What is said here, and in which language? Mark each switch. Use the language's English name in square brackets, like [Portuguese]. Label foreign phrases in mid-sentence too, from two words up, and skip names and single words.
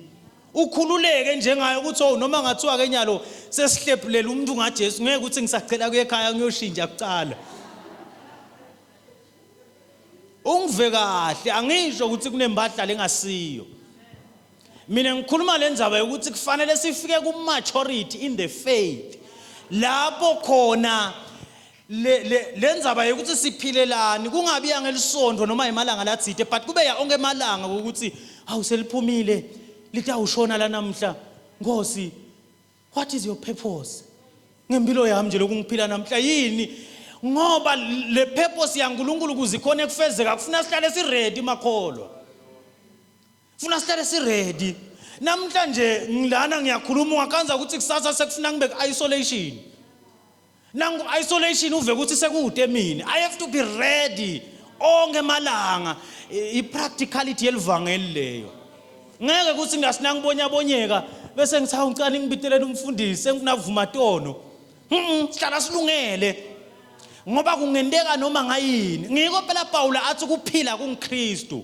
[Swati] Ukhululeke njengayo ukuthi noma ngathiwa ke nyalo sesihlephulela umuntu ngaJesu ngeke ukuthi ngisacela kuye ekhaya ngiyoshintsha kucala. Ungive kahle, angisho ukuthi kunembahla lengasiyo. Mina ngikhuluma lenzaba ukuthi kufanele sifike ku [English] maturity in the faith [Swati] lapho khona lenzaba ukuthi siphilelani kungabi yangelisondvo noma emalanga latsite, but kube ya onke emalanga ukuthi hawu seliphumile litawushona la namhla. Nkosi, [English] what is your purpose [Swati] ngempilo yami nje lokungiphila namhla yini? Ngoba le purpose yaNkulunkulu kuzikhona ekufezeka kufuna sihlale si ready makholwa. Funa sihlale si ready. Namhlanje ngilana ngiyakhuluma ungakanza ukuthi kusasa sekufuna ngibe isolation. Nangu isolation uve ukuthi sekude mina. [English] I have to be ready [Swati] onke malanga. I-practicality yelivangeli leyo. Ngeke ukuthi ngasina ngibonyabonyeka bese ngithi ngicela ngibitelele umfundisi sengifuna kuvuma tono. Sihlala silungele. Ngoba kungendeka noma ngayini. Ngiko phela Paul athi kuphila kuNkristu.